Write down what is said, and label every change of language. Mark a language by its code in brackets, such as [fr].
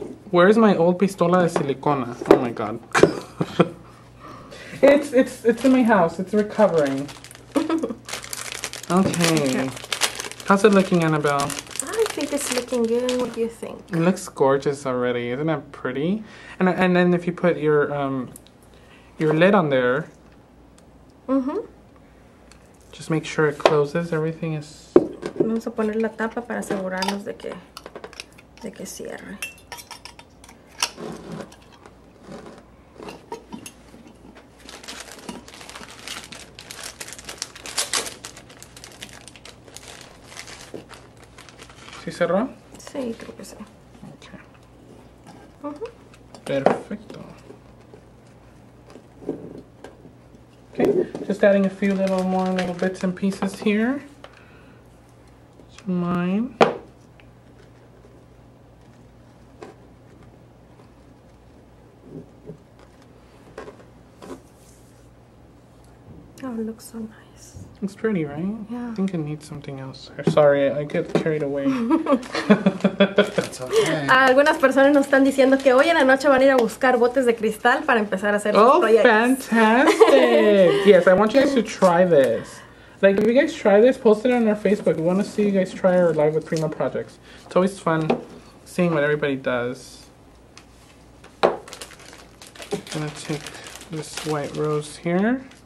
[en] Where's my old [es] pistola de silicona? [en] Oh my god. It's in my house. It's recovering. Okay. How's it looking, Annabelle? I think it's looking good. What do you think? It looks gorgeous already. Isn't that pretty? And then if you put your lid on there, just make sure it closes. Everything is. [es] Vamos a poner la tapa para asegurarnos de que cierre. ¿Sí cerró? Sí, creo que sí. [en] Okay. [es] Perfecto. [en] Okay, just adding a few little bits and pieces here to mine. Oh, it looks so nice. Looks pretty, right? Yeah. I think it needs something else. Sorry, I get carried away. That's okay. [es] Algunas personas nos están diciendo que hoy en la noche van a ir a buscar botes de cristal para empezar a hacer sus proyectos. [en] Fantastic! Yes, I want you guys to try this. Like, if you guys try this, post it on our Facebook. We want to see you guys try our Live with Prima projects. It's always fun seeing what everybody does. I'm gonna take this white rose here.